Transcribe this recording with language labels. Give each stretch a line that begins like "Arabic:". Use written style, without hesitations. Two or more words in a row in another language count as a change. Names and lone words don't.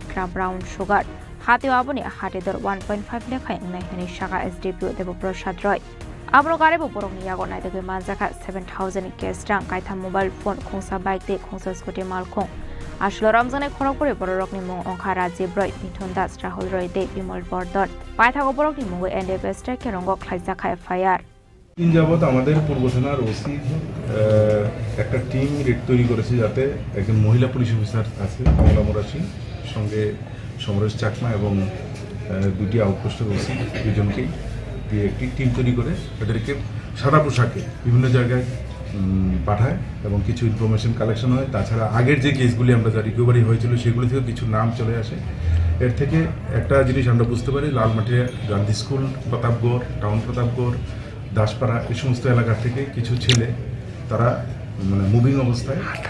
Kok Borok: gram
English: brown sugar
Kok Borok: hati aboni hati dor 1.5 lekhai nai hani shaka SDPO debo prasad roy abro gare bo borong yago nai dege manjaka 7000 cash rang kaitha
English: mobile phone
Kok Borok: khongsa bike te khongsa scooty malkhong ashlo ramjane khorokpore borokni mung ongkha rajiv roy mithun das rahul roy te bimal bordon paithago borokni mungo NDPS ke rongo khlaijaka FIR
Bangla: তিন যাবত আমাদের পূর্ব থানার ওসি একটা টিম তৈরি করেছে যাতে একজন মহিলা পুলিশ অফিসার আছে কমলা মোরাসি সঙ্গে সমরেশ চাকমা এবং দুটি আউটপোস্টের ওসি দুজনকেই দিয়ে একটি টিম তৈরি করে এদেরকে সাদা পোশাকে বিভিন্ন জায়গায় পাঠায় এবং কিছু
English: information collection
Bangla: হয় তাছাড়া আগের যে কেসগুলি আমরা যা রিকভারি হয়েছিল সেগুলি থেকে কিছু নাম চলে আসে এর থেকে একটা জিনিস আমরা বুঝতে পারি লালমাটিয়া গান্ধী স্কুল প্রতাপগড় টাউন প্রতাপগড় দাসপাড়া এই সমস্ত এলাকা থেকে কিছু ছেলে তারা মানে মুভিং অবস্থায়